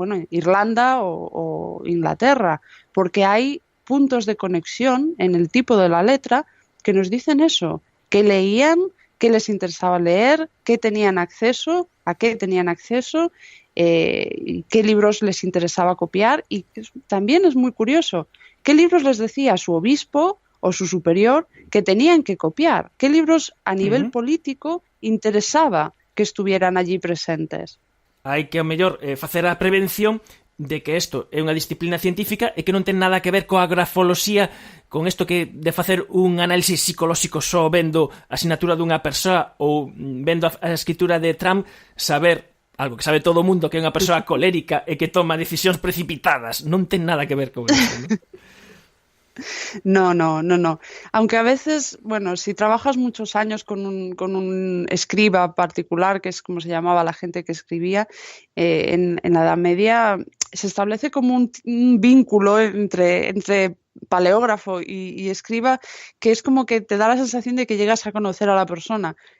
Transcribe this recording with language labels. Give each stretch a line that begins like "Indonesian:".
Spanish: Irlanda o Inglaterra, porque hay puntos de conexión en el tipo de la letra que nos dicen eso, que leían, qué les interesaba leer, qué tenían acceso, a qué tenían acceso, qué libros les interesaba copiar, y también es muy curioso, qué libros les decía su obispo o su superior que tenían que copiar, qué libros a nivel político interesaba que estuvieran allí presentes.
Galician: Hai que, ao mellor, facer a prevención de que isto é unha disciplina científica e que non ten nada que ver coa grafoloxía, con isto que de facer un análisis psicolóxico só vendo a asignatura dunha persoa ou vendo a escritura de Trump, saber algo que sabe todo o mundo, que é unha persoa colérica e que toma decisións precipitadas. Non ten nada que ver con isto, ¿no?
Spanish: No. Aunque a veces, si trabajas muchos años con un escriba particular, que es como se llamaba la gente que escribía en la Edad Media, se establece como un vínculo entre paleógrafo y escriba, que es como que te da la sensación de que llegas a conocer a la persona.